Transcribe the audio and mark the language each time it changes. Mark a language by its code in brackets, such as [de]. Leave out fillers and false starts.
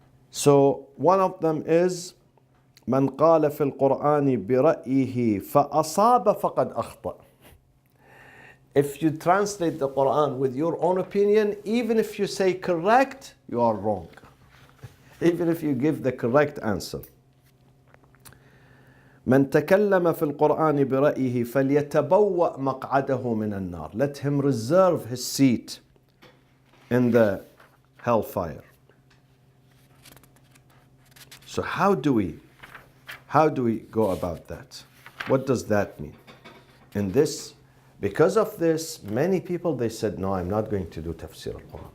[en] So one of them is [ar] من قال في القرآن برأيه فأصاب فقد أخطأ. [en] If you translate the Quran with your own opinion, even if you say correct, you are wrong. Even if you give the correct answer. [ar] من تكلم في القرآن برأيه فليتبوأ مقعده من النار. [en] Let him reserve his seat in the hellfire. So how do we go about that? What does that mean? In this, because of this, many people, they said, no, I'm not going to do tafsir al-Quran.